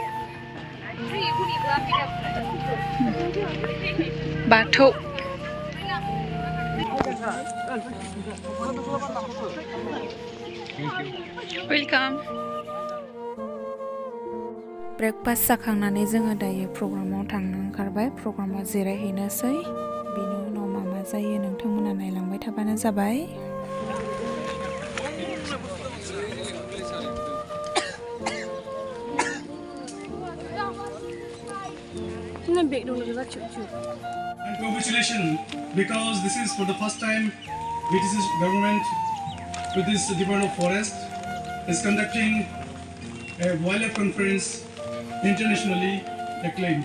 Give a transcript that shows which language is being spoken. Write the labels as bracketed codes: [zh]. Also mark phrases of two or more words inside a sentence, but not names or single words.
[brx] बाथौ [en] welcome breakfast [brx] जाखांनानै जोङो दायो प्रग्रामाव थांनो ओंखारबाय प्रग्रामाव जिरायहैनोसै बेनि उनाव मा जायो नोंथांमोना नायलांबाय थाबानो जाबाय [en] And congratulations, because this is for the first time British government with this Department of Forest is conducting a wildlife conference internationally acclaimed.